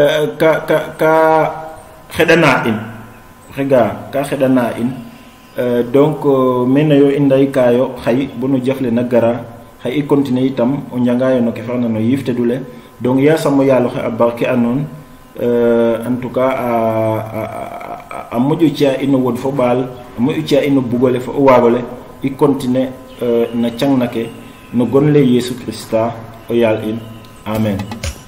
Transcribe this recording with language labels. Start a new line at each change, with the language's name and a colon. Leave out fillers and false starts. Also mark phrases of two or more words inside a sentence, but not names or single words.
Serer: xedana in xega ka xedana in donc mena yo inday kayo xay bunu jafle na gara xay I continuer itam o njangayo no ke farna no yifte dule donc ya samo yalo xe a barke anon en tout cas a moƴo ci'a ino wod fo ɓaal a moƴo ci'a ino bugole fo o waagole I continuer na cangna ke no gonle Yesu Christa o yaal in amen